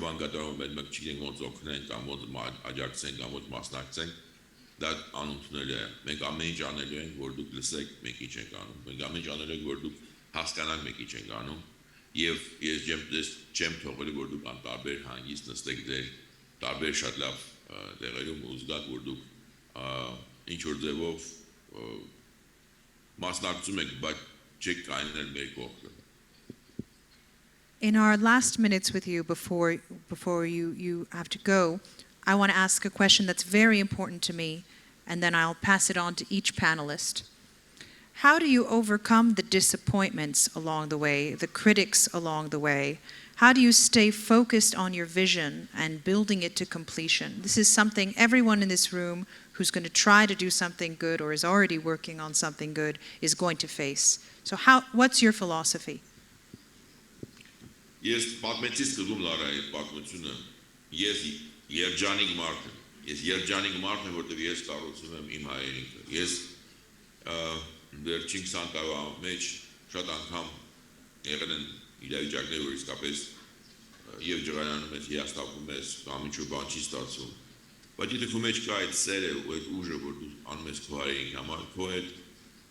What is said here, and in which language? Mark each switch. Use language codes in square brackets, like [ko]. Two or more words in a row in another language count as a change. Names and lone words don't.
[hy] բան կատարվում է, մենք չգիտենք ոնց օգնենք կամ ոնց աջակցենք կամ ոնց մասնակցենք, դա անընդունելի է։ Մենք ամեն ինչ անելու ենք, որ դուք լսեք, մենք ինչ ենք անում։ Մենք ամեն ինչ անելու ենք, որ դուք հասկանաք, մենք ինչ ենք անում։ Եվ ես չեմ թողելու, որ դուք անտարբեր հանգիստ նստեք ձեր տարբեր շատ լավ տեղերում ու զգաք, որ դուք ինչ որ ձևով մասնակցում եք, բայց չեք կայանել մեր կողքը։ [en] In our last minutes with you before you have to go, I want to ask a question that's very important to me, and then I'll pass it on to each panelist. How do you overcome the disappointments along the way, the critics along the way? How do you stay focused on your vision and building it to completion? This is something everyone in this room who's going to try to do something good or is already working on something good is going to face. So what's your philosophy? [hy] Ես պատմեցի սկզբում Լարայի պատմությունը, ես երջանիկ մարդ եմ, որտեղ ես կառուցում եմ իմ հայրենիքը։ Ես վերջին 20 տարվա մեջ շատ անգամ եղել են իրավիճակներ, որ իսկապես եւ ջղայանում ես, հիասթափում ես, կամ ինչ-որ բան չի ստացվում։ Բայց եթե քո մեջ կա այդ սերը ու այդ ուժը, որ դու անում ես քո հայրենիքի համար, քո հետ